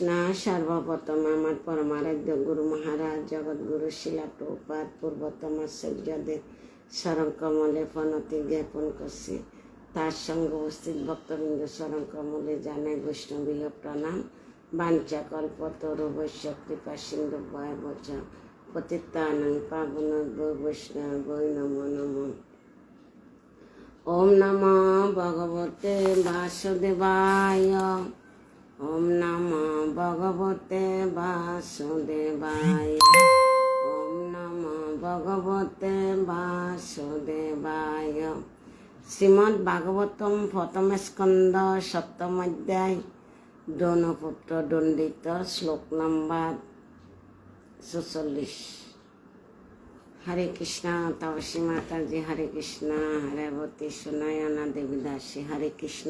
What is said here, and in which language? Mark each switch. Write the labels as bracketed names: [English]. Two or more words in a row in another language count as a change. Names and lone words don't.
[Bangla] সর্বপ্রথম আমার পরমারাধ্য গুরু মহারাজ জগৎগুরু শিলা প্রভুপাদ পূর্বতম আচার্যদের শরণ কমলে প্রণতি জ্ঞাপন করছি। তার সঙ্গে উপস্থিত ভক্তবৃন্দ শরণ কমলে জানাই বৈষ্ণবীয় প্রণাম। [Sanskrit] বাঞ্ছা কল্পতরুভ্যশ্চ কৃপা সিন্ধু ভয়বচ পতিতানাং পাবনেভ্যো বৈষ্ণবেভ্যো নমো নমঃ। ওম নমো ভগবতে বাসুদেবায়। ওম নমো ভগবতে বাসুদেবায়। ওম নমো ভগবতে বাসুদেবায়। [Bangla] শ্রীমদ্ ভাগবতম প্রথম স্কন্ধ 7ম অধ্যায় দ্রোণপুত্র দণ্ডিত শ্লোক নম্বর 46। হরে কৃষ্ণ। তপসী মাতাজি হরে কৃষ্ণ। হরেবতী সুনয়না দেবী দাসী হরে কৃষ্ণ।